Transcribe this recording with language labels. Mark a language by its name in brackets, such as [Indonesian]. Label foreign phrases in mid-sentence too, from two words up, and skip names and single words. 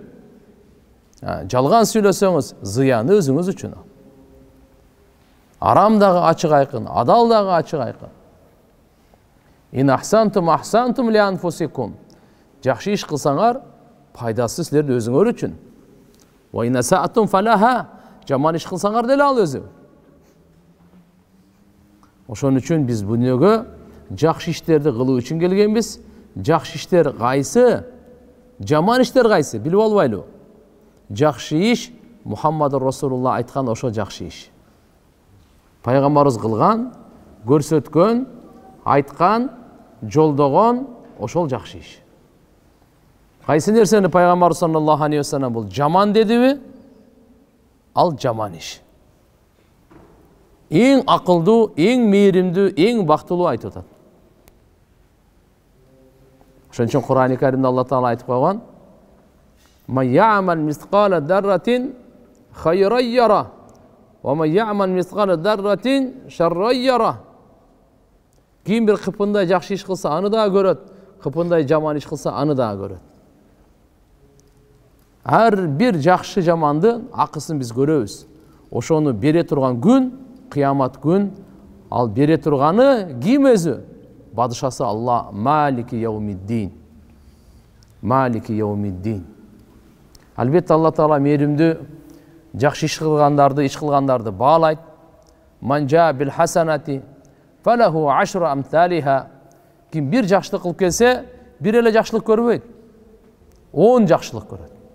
[Kyrgyz] Жалган сүйлөсөңүз зыяны өзүңүз үчүн. Арам дагы ачык айкын, адал дагы ачык айкын. [Arabic] إن أحسنتم أحسنتم لأنفسكم. [Kyrgyz] Жакшы иш кылсаңар, пайдасы силердин өзүңөр үчүн. [Arabic] وإن أسأتم فلها. [Kyrgyz] Жаман иш кылсаңар деле ал өзү. Ошон үчүн биз бу дүйнөгө жакшы иштерди кылуу үчүн келгенбиз. Жакшы иштер кайсы? Жаман иштер кайсы? Билип албайлы. Жакшы иш Мухаммад Расулулла айткан ошо жакшы иш. Пайгамбарыбыз кылган, көрсөткөн, айткан, жолдогон ошол жакшы иш. Кайсы нерсени Пайгамбар [Arabic] صلى الله عليه وسلم [Kyrgyz] бул жаман дедиби? Ал жаман иш. Эң акылдуу, эң мээримдүү, эң бактылуу айтып атат. Ошон үчүн Куран-ы Каримде Алла Таала айтып койгон: [Arabic] "ما يعمل مثقال ذرة خيرا يره، وما يعمل مثقال ذرة شرا يره." [Kyrgyz] Кийин бир кыпындай жакшы иш кылса, аны дагы көрөт. Кыпындай жаман иш кылса, аны дагы көрөт. Ар бир жакшы жамандын акысын биз көрөбүз. Ошону бере турган күн, кыямат күн, ал бере турганы ким өзү? Бадышасы Алла, [Arabic] مالك يوم الدين. مالك يوم الدين. [Kyrgyz] Албетте Алла Таала мээримдүү, жакшы иш кылгандарды баалайт. [Arabic] من جاء بالحسنة فله عشر أمثالها. [Kyrgyz] Ким бир жакшылык кылып келсе, бир эле жакшылык көрбөйт. 10 жакшылык көрөт.